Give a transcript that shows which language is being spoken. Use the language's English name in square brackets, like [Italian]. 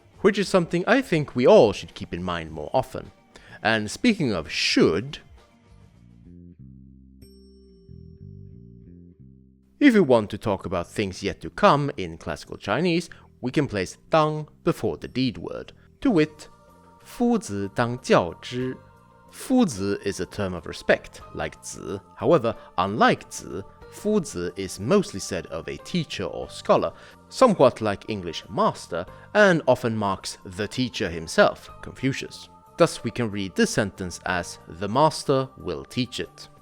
[English] Which is something I think we all should keep in mind more often. And speaking of should, if we want to talk about things yet to come in classical Chinese, we can place 当 before the deed word. To wit, [Chinese] 夫子当教之. [English] 夫子 is a term of respect, like 子. However, unlike 子, 夫子 is mostly said of a teacher or scholar, somewhat like English master, and often marks the teacher himself, Confucius. Thus we can read this sentence as the master will teach it.